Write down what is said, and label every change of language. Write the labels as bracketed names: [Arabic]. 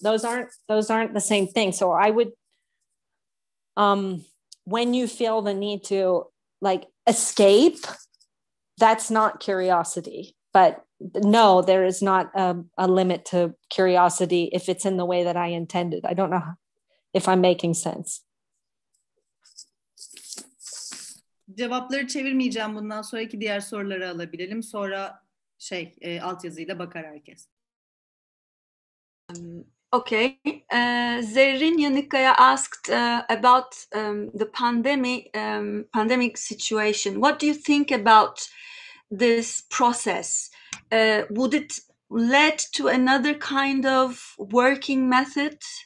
[English] Those aren't the same thing. So I would, when you feel the need to like escape, that's not curiosity. But no, there is not a limit to curiosity if it's in the way that I intended. I don't know if I'm making sense. [Turkish] Cevapları çevirmeyeceğim, bundan sonraki diğer soruları alabilelim. Sonra altyazıyla bakar herkes. [English] Okay. Zerrin Yanıkaya asked about the pandemic situation. What do you think about this process? Would it lead to another kind of working method?